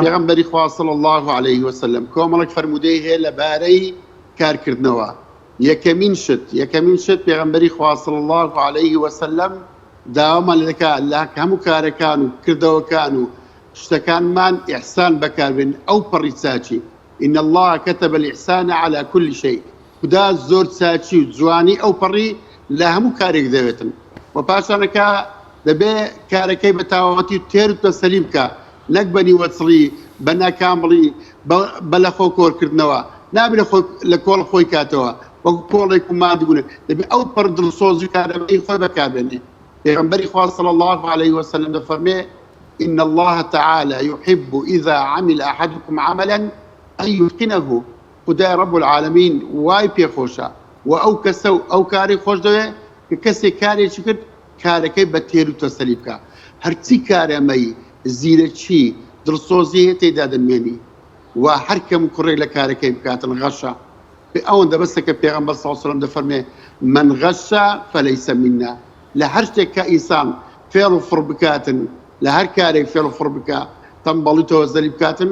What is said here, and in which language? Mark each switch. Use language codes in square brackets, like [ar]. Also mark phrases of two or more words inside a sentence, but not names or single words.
[ckb] پێغەمبەری خوا [ar] صلی الله علیه وسلم [ckb] کۆمەڵێک فەرمودەی هەیە لەبارەی کارکردنەوە. یەکەمین شت پێغەمبەری خوا [ar] صلی الله علیه وسلم [ckb] داوامان دەکات لە هەموو کارەکان و کردەوەکان و شتەکانمان ئیحسان بەکاربێن. ئەو پەڕی چاچی [ar] إن الله كتب الإحسان على كل شيء. [ckb] خدا زۆر چاچی و جوانی ئەو پەڕی لە هەموو کارێک دەوێتن و پاشانەکە دەبێ کارەکەی بە تاواتی و تێر و تەسەلی بکە، نەک بە نیوەچڵی، بە ناکامڵی، بە لە خۆ کۆرکردنەوە، نابێت لە کۆڵ خۆی کاتەوە وەکو کۆڵێک و مادبوون. دەبێ ئەو پەڕ دڵسۆزی کارەبەی خۆی بەکاربێنێ. پێغەمبەری خوا [ar] صلی الله علیه وسلم [ckb] دەفەرمێ [ar] إن الله تعالى يحب إذا عمل أحدكم عملا أن يتقنه. [ckb] خدای [ar] رب العالمین [ckb] وای پێخۆشە و ئەو کەسە و ئەو کاری خۆش دەوێ کە کەسێک کارێکی کرد کارەکەی بە تێر و تەسەلی بکە. هەرچی کارەمەی زیرەکی دڵسۆزی هەیە تێدا دەمێنی و هەر کەم کوڕێک لە کارەکەی بکاتن غەشە ئەوەندە بەسە کە پێغەمبەر [ar] صلی الله علیه وسلم [ckb] دەفەرمێ [ar] من غەشە فەلەیسە منا [ckb] لە هەر شتێک کە ئینسان فێڵ و فڕ بکاتن لە هەر کارێک فێڵ و فڕ بکە تەنبەڵی تەوەزەلی بکاتن